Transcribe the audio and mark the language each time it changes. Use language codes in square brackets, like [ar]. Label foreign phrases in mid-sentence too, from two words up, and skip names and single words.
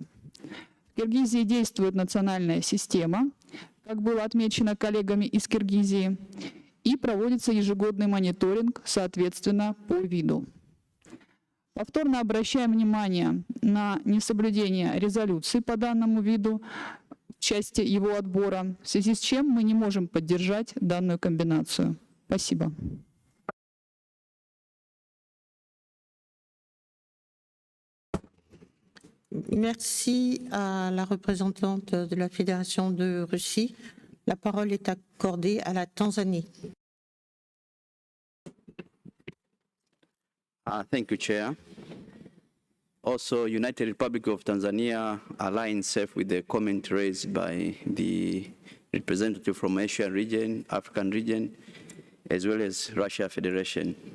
[ru] В Киргизии действует национальная система, как было отмечено коллегами из Киргизии, и проводится ежегодный мониторинг, соответственно, по виду. Повторно обращаем внимание на несоблюдение резолюции по данному виду в части его отбора, в связи с чем мы не можем поддержать данную комбинацию. Спасибо. [fr] Merci à la représentante de la Fédération de Russie. La parole est accordée à la Tanzanie. [en] Thank you, Chair. Also, United Republic of Tanzania aligns safe with the comment raised by the representative from Asian region, African region, as well as Russia Federation.